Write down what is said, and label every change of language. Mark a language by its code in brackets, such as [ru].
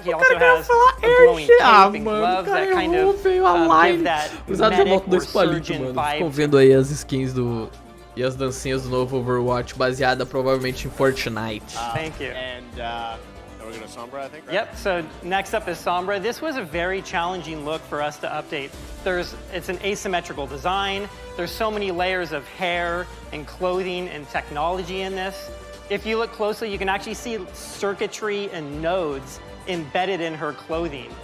[en] He also has a glowing cape and gloves that kind of give that medic or surgeon vibe. [pt] Ficam vendo aí as skins e as dancinhas do novo Overwatch, baseada provavelmente em Fortnite. [en] Thank you. And we're going to Sombra, I think, right? Yep, so next up is Sombra. This was a very challenging look for us to update. It's an asymmetrical design. There's so many layers of hair and clothing and technology in this. If you look closely, you can actually see circuitry and nodes embedded in her clothing.